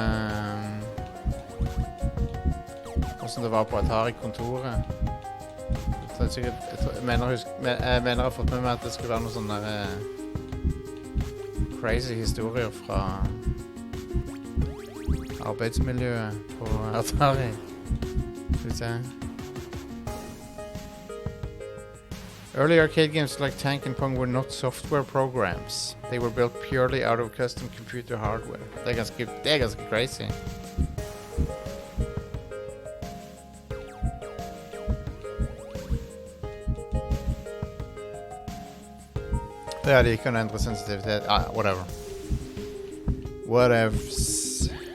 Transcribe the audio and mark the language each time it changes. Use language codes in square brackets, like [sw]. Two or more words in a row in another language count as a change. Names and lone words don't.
[no] hvordan det var på Atari-kontoret. Jeg mener jeg har fått med meg at det skulle være noen sånne der, crazy historier fra arbeidsmiljøet på Atari. Skal vi se. [en] Early arcade games like Tank and Pong were not software programs. They were built purely out of custom computer hardware. [no] Det er ganske crazy. Ja, de kan endre sensitivitet. [en] Whatever. Whatevs.